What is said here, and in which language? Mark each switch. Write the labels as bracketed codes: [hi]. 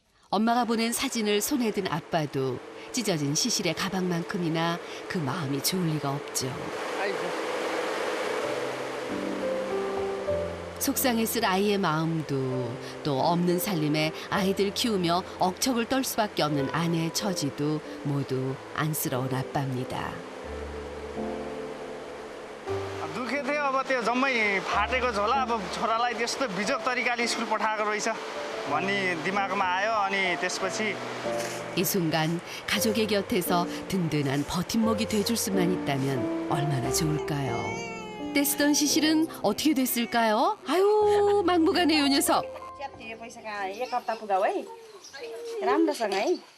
[ko] 엄마가 보낸 사진을 손에 든 아빠도 찢어진 시실의 가방만큼이나 그 마음이 좋을 리가 없죠. 속상했을 아이의 마음도 또 없는 살림에 아이들 키우며 억척을 떨 수밖에 없는 아내의 처지도 모두 안쓰러운 아빠입니다. [ne] दुखे थियो अब त्यो जम्मै फाटेको झोला अब छोरालाई त्यस्तो बिजोग तरिकाले स्कुल पठाएको रहेछ भन्ने दिमागमा आयो अनि त्यसपछि [ko] 이 순간 가족의 곁에서 든든한 버팀목이 돼줄 수만 있다면 얼마나 좋을까요? 떼쓰던 시실은 어떻게 됐을까요? 아유 막무가내 요 녀석. [ne] च्यातिए पैसा कहाँ एक हप्ता पुगाऊ है राम्रोसँग है